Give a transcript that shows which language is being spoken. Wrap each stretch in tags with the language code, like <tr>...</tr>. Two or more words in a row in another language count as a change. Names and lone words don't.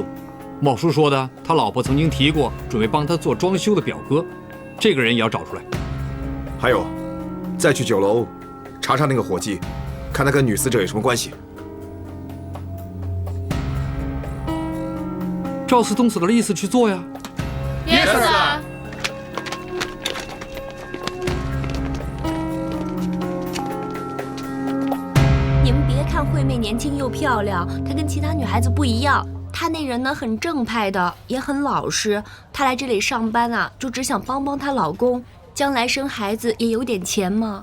<zh>茂叔說的，他老婆曾經提過準備幫他做裝修的表哥，這個人也要找出來。還有，再去酒樓查查那個伙計，看他跟女死者有什麼關係。照司东所的意思去做呀。</zh> <en>Yes, sir。</en> <zh>你们别看惠妹年轻又漂亮，她跟其他女孩子不一样。她那人呢很正派的，也很老实。她来这里上班啊，就只想帮帮她老公，将来生孩子也有点钱嘛。</zh>